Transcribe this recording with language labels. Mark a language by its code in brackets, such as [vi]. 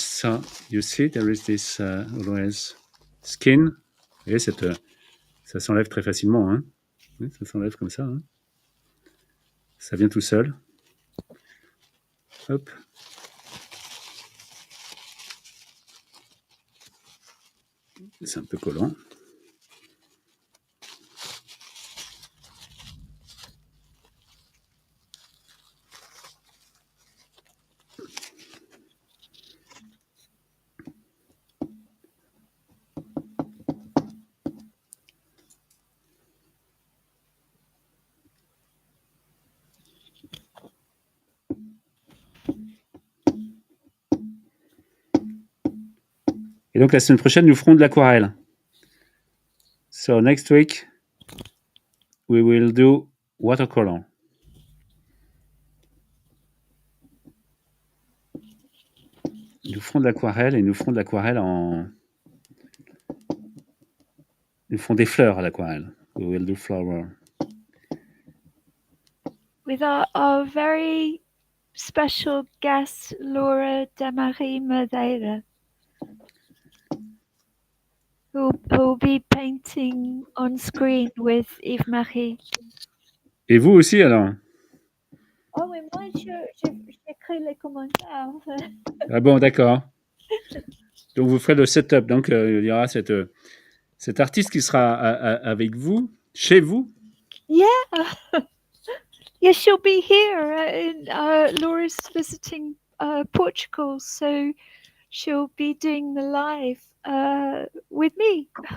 [en] So you see, there is this always skin. [fr] Et ça s'enlève très facilement. Hein. Ça s'enlève comme ça. Hein. Ça vient tout seul. Hop. C'est un peu collant. Et donc la semaine prochaine, nous ferons de l'aquarelle. [en] So next week, we will do watercolor. [fr] Nous ferons de l'aquarelle et nous ferons de l'aquarelle en... Nous ferons des fleurs à l'aquarelle. [en] We will do flower. With our very special guest, Laura Demarie Madeira, who will be painting on screen with Yves-Marie. [fr] Et vous aussi, alors? Oh, mais moi, j'écris les commentaires. Ah bon, d'accord. Donc, vous ferez le setup. Donc, il y aura cet artiste qui sera avec vous, chez vous. [en] Yeah. Yeah, she'll be here. Laura's visiting Portugal, so she'll be doing the live with me.